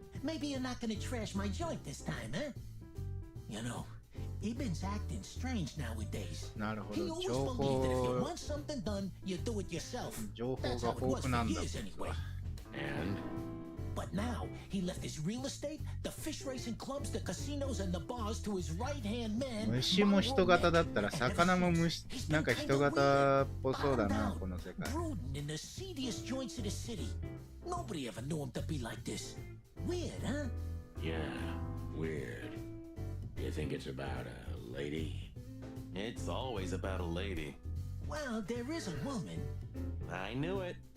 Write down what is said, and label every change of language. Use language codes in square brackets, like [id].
[en] Maybe you're not gonna trash my joint this time, huh? You know, Ibn's acting strange nowadays. He always believed that if you want something done, you do it yourself. That's how it was for years anyway. And? But now, he left his real estate, the fish racing clubs, the casinos, and the bars to his right-hand man. [ja] 虫も人型だったら魚も虫なんか人型っぽそうだな、この世界。 [en] Brooding in the seediest joints of the city. Nobody ever knew him to be like this. Weird, huh? Yeah, weird. Do you think it's about a lady? It's always about a lady. Well, there is a woman, I knew it.